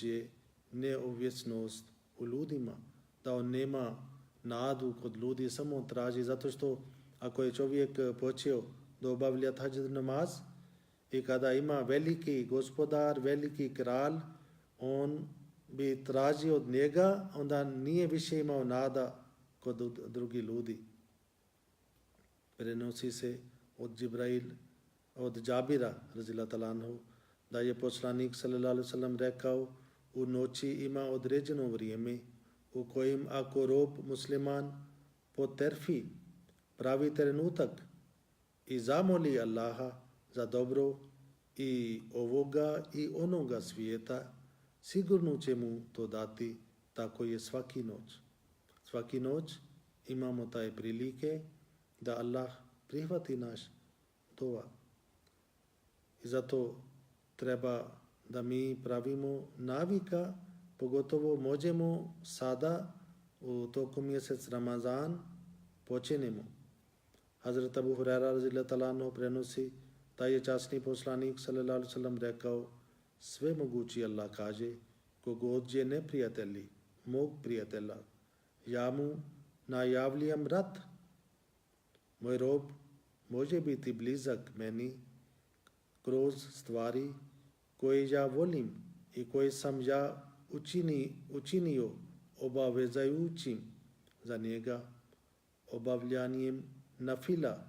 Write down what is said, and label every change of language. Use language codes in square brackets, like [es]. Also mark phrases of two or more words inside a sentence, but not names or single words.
[bs] je neovisnost u ljudima, da on nema nadu kod ljudi, samo on traži, zato što ako je čovjek počeo da obavlja tahadžud namaz i kada ima veliki gospodar, veliki kralj, on bi tražio od njega, onda nije više imao nada kod drugih ljudi. Prenosi se od Džabira, [ar] رضي الله تعالى عنه, [bs] da je poslanik [ar] صلى الله عليه وسلم [bs] rekao, u noći ima određeno vrijeme u kojem ako rob musliman potrfi pravi trenutak i zamoli Allaha za dobro i ovoga i onoga svijeta, sigurno će mu to dati. Tako je svaki noć. Svaki noć imamo taj prilike da Allah prihvati naš dova. I zato treba da mi pravimo navika, pogotovo možemo sada u toku mjesec Ramazan počinemo. Hazrat Abu Hurajra [ar] رضي الله تعالى عنه [bs] prenosi da je časni poslanik [ar] صلى الله عليه وسلم [bs] rekao, sve mogući Allah kaže, kogod je neprijatelji mog prijatelja, ja mu najavljam rat. Moj rob može biti blizak meni kroz stvari koje ja volim i koje sam ja učinio obavezajućim za njega obavljanjem nafila.